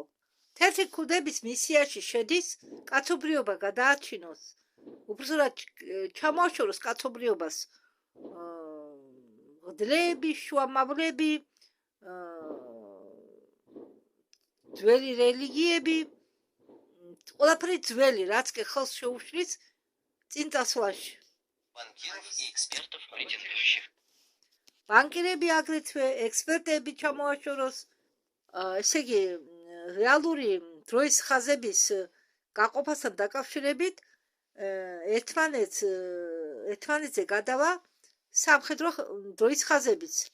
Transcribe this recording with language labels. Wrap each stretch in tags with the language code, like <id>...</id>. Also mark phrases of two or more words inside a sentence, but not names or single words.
<ka>თეთრი ქუდების მისიაში შედის კაცობრიობა გადააჩინოს, უბრალოდ ჩამოაშოროს კაცობრიობას ღდლები, შუამავლები, ძველი რელიგიები ყველაფერი ძველი, რაც კი ხელს შეუშლის წინ წასვლაში.</ka> <ru>банкиров и экспертов, претендующих.</ru> <ka>ბანკირები აგრეთვე ექსპერტები ჩამოაშოროს. ესე იგი, რეალური დროის ხაზების გაყოფასთან დაკავშირებით ერთმანეთზე გადავა სამხედრო დროის ხაზებიც.</ka>